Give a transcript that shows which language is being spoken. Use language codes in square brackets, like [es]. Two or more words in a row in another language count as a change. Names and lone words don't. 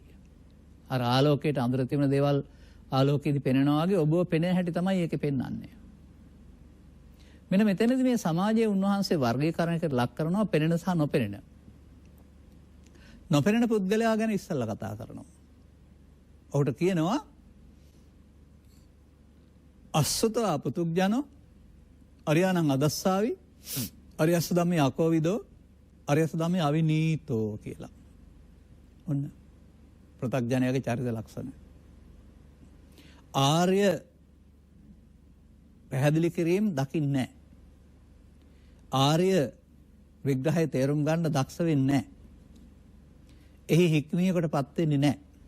[si] අර ආලෝකයට අඳුර තිබෙන දේවල් ආලෝකයේදී පෙනෙනවා වගේ ඔබව පෙනෙන හැටි තමයි ඒකේ පෙන්වන්නේ. මෙන්න මෙතනදී මේ සමාජයේ උන්වහන්සේ වර්ගීකරණයකට ලක් කරනවා පෙනෙන සහ නොපෙනෙන. නොපෙනෙන පුද්ගලයා ගැන ඉස්සෙල්ලා කතා කරනවා. ඔහුට කියනවා [pi] අස්සතෝ පුතුග්ජනෝ අරියානං අදස්සාවි අරියස්ස ධම්මේ අකෝවිදෝ අරියස්ස ධම්මේ අවිනීතෝ කියලා. [si] ඔන්න පෘථග්ජනයාගේ චරිත ලක්ෂණ. ආර්ය පැහැදිලි කිරීම දකින්නේ නැහැ. ආර්ය විග්‍රහය තේරුම් ගන්න දක්ෂ වෙන්නේ නැහැ. එහි හික්මියකටපත් වෙන්නේ නැහැ.